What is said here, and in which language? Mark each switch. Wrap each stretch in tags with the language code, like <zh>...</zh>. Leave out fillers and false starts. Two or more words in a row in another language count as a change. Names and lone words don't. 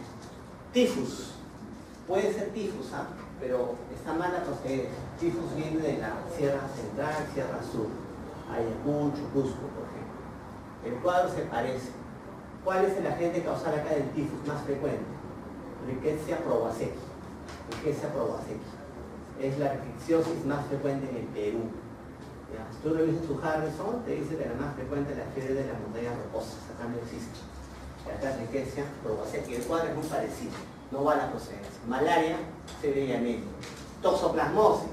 <es>Tifus. Puede ser tifus, pero está mal la procedencia. Tifus viene de la Sierra Central, Sierra Sur, Ayacucho, Cusco, por ejemplo. El cuadro se parece. ¿Cuál es el agente causal acá del tifus más frecuente? Rickettsia prowazekii. Rickettsia prowazekii. Es la rickettsiosis más frecuente en el Perú. ¿Ya? Si tú revisas tu Harrison, te dice que la más frecuente es la fiebre de las montañas rocosas. Acá no existe. Acá es Rickettsia prowazekii. El cuadro es muy parecido. No va a la procedencia. Malaria, fiebre y anemia. Toxoplasmosis.</es>